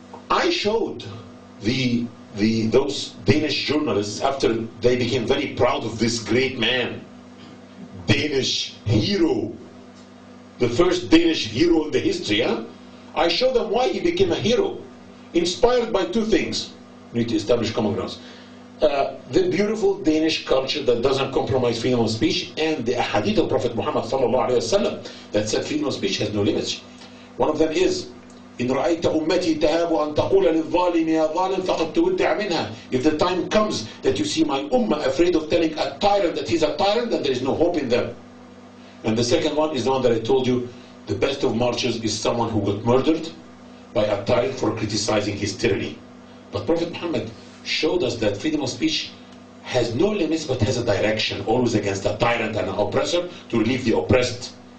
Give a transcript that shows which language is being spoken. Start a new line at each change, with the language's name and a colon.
English: I showed those Danish journalists after they became very proud of this great man, Danish hero, the first Danish hero in the history. I showed them why he became a hero, inspired by two things. We need to establish common grounds. The beautiful Danish culture that doesn't compromise freedom of speech, and the hadith of Prophet Muhammad ﷺ that said freedom of speech has no limits. One of them is,
Arabic: إن رأيت أمتي تهاب أن تقول للظالم يا ظالم فقد تودع منها.
English: If the time comes that you see my ummah afraid of telling a tyrant that he's a tyrant, then there is no hope in them. And the second one is the one that I told you, the best of martyrs is someone who got murdered by a tyrant for criticizing his tyranny. But Prophet Muhammad showed us that freedom of speech has no limits but has a direction, always against a tyrant and an oppressor, to relieve the oppressed.